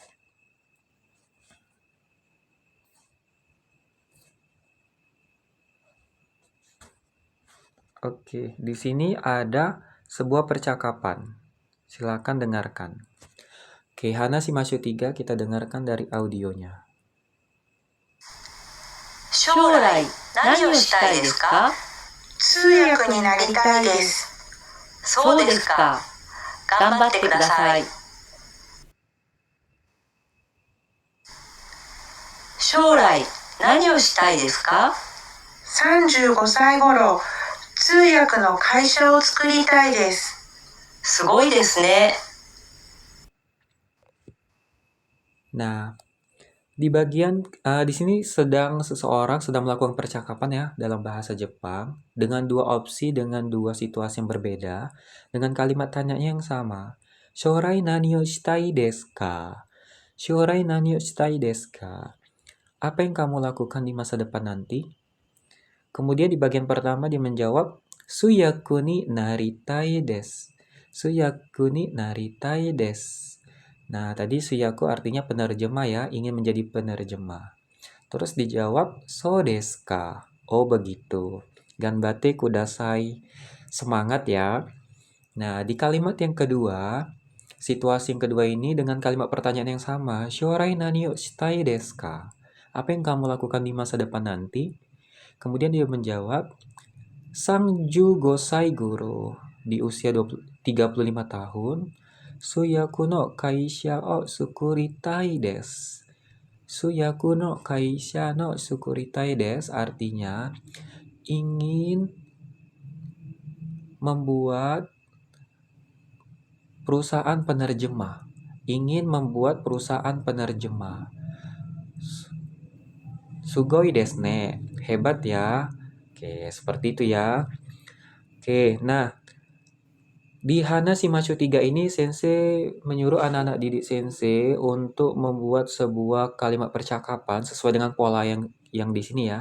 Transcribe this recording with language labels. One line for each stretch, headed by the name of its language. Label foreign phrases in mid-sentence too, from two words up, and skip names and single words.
Indonesian: Oke, di sini ada sebuah percakapan. Silakan dengarkan. Oke, Hana Shimashu 3 kita dengarkan dari audionya.
Japanese: 将来何をしたいですか？通訳になりたいです。そうですか。頑張ってください。将来何をしたいですか 35歳頃、通訳の会社を作りたいです。すごいですね。
Indonesian: Nah, di bagian di sini seseorang sedang melakukan percakapan ya dalam bahasa Jepang dengan dua opsi dengan dua situasi yang berbeda dengan kalimat tanyanya yang sama.
Japanese: 将来何をしたいですか？将来何をしたいですか?
Indonesian: Apa yang kamu lakukan di masa depan nanti? Kemudian di bagian pertama dia menjawab
Japanese: 通訳になりたいです. 通訳になりたいです.
Indonesian: Nah, tadi suyaku artinya penerjemah ya, ingin menjadi penerjemah. Terus dijawab,
Japanese: そうですか?
Indonesian: Oh, begitu.
Japanese: 頑張ってください.
Indonesian: Semangat ya. Nah, di kalimat yang kedua, situasi yang kedua ini dengan kalimat pertanyaan yang sama,
Japanese: 将来何をしたいですか?
Indonesian: Apa yang kamu lakukan di masa depan nanti? Kemudian dia menjawab,
Japanese: 35歳頃
Indonesian: di usia 35 tahun.
Japanese: 通訳の会社を作りたいです. 通訳の会社の作りたいです
Indonesian: artinya ingin membuat perusahaan penerjemah. Ingin membuat perusahaan penerjemah.
Japanese: すごいですね.
Indonesian: Hebat ya. Oke, seperti itu ya. Oke, nah di Hana Shimashu 3 ini Sensei menyuruh anak-anak didik Sensei untuk membuat sebuah kalimat percakapan sesuai dengan pola yang di sini ya.